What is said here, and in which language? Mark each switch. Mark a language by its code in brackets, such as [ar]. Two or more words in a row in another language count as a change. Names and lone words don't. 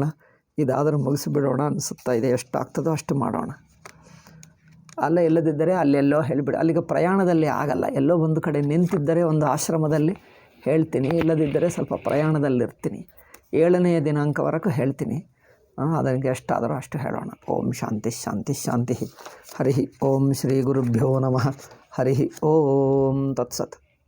[kn] ಇದಾದರೂ ಮುಗಿಸಿಬಿಡೋಣ ಅನಿಸುತ್ತಾ ಇದೆ. ಎಷ್ಟಾಗ್ತದೋ ಅಷ್ಟು ಮಾಡೋಣ. ಅಲ್ಲೇ ಇಲ್ಲದಿದ್ದರೆ ಅಲ್ಲೆಲ್ಲೋ ಹೇಳಿಬಿಡಿ. ಅಲ್ಲಿಗೆ ಪ್ರಯಾಣದಲ್ಲಿ ಆಗಲ್ಲ. ಎಲ್ಲೋ ಒಂದು ಕಡೆ ನಿಂತಿದ್ದರೆ ಒಂದು ಆಶ್ರಮದಲ್ಲಿ ಹೇಳ್ತೀನಿ, ಇಲ್ಲದಿದ್ದರೆ ಸ್ವಲ್ಪ ಪ್ರಯಾಣದಲ್ಲಿರ್ತೀನಿ. 7ನೇ ದಿನಾಂಕವರೆಗೂ ಹೇಳ್ತೀನಿ. ಅದಕ್ಕೆ ಎಷ್ಟಾದರೂ ಅಷ್ಟು ಹೇಳೋಣ. [sa] ಓಂ ಶಾಂತಿ ಶಾಂತಿ ಶಾಂತಿ. ಹರಿ ಓಂ ಶ್ರೀ ಗುರುಭ್ಯೋ ನಮಃ. ಹರಿ ಓಂ ತತ್ಸತ್.